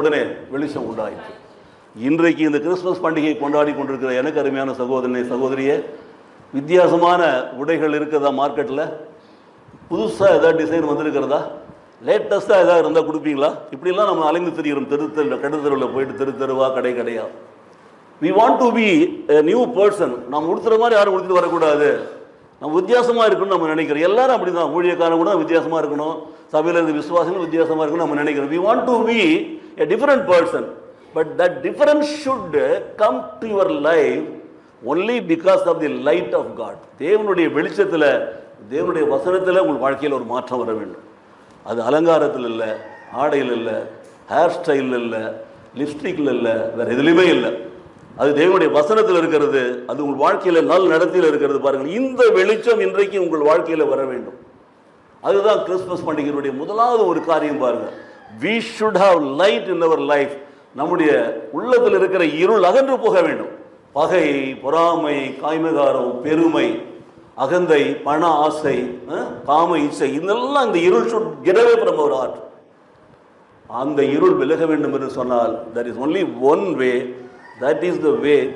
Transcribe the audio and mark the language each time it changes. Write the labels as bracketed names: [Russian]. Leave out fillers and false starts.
[Tamil] உடனே வெளிச்சம் உண்டாயிற்று. இன்றைக்கு இந்த கிறிஸ்துமஸ் பண்டிகையை கொண்டாடி கொண்டிருக்கிற எனக்கு அருமையான சகோதரனே, சகோதரியே, வித்தியாசமான உடைகள் இருக்கிறதா மார்க்கெட்டில்? புதுசாக ஏதாவது டிசைன் வந்திருக்கிறதா? லேட்டஸ்ட்டாக ஏதாவது இருந்தால் கொடுப்பீங்களா? இப்படிலாம் நம்ம அலைந்து திரிகிறோம், தெருவில் போயிட்டு தெருவா கடை கடையா. [English] We want to be a new person. [Tamil] நாம் உடுத்துற மாதிரி யாரும் உடுத்திட்டு வரக்கூடாது. நம்ம வித்தியாசமாக இருக்கணும்னு நம்ம நினைக்கிறோம். எல்லாரும் அப்படி தான். ஊழியக்காரன் கூட வித்தியாசமாக இருக்கணும், சபையில் இருந்து விசுவாசங்கள் வித்தியாசமாக இருக்கணும் நம்ம நினைக்கிறோம். [English] We want to be a different person. But that difference should come to your life only because of the light of God. [Tamil] தேவனுடைய வெளிச்சத்தில், தேவனுடைய வசனத்தில் உங்கள் வாழ்க்கையில் ஒரு மாற்றம் வர வேண்டும். அது அலங்காரத்தில் இல்லை, ஆடையில் இல்லை, ஹேர் ஸ்டைலில் இல்லை, லிப்ஸ்டிக்கில் இல்லை, வேறு எதுலையுமே இல்லை. அது தேவனுடைய வசனத்தில் இருக்கிறது. அது உங்கள் வாழ்க்கையில் நல் நடத்தியில் இருக்கிறது. பாருங்கள், இந்த வெளிச்சம் இன்றைக்கு உங்கள் வாழ்க்கையில் வர வேண்டும். அதுதான் கிறிஸ்துமஸ் பண்டிகையினுடைய முதலாவது ஒரு காரியம். பாருங்க, [English] we should have light in our life. [Tamil] நம்முடைய உள்ளத்தில் இருக்கிற இருள் அகன்று போக வேண்டும். பகை, பொறாமை, காய்மகாரம், பெருமை, அகந்தை, பண ஆசை, காம இச்சை, இதெல்லாம் இந்த இருள் [English] should get away from our heart. [Tamil] அந்த இருள் விலக வேண்டும் என்று சொன்னால் [English] there is only one way. That is the way.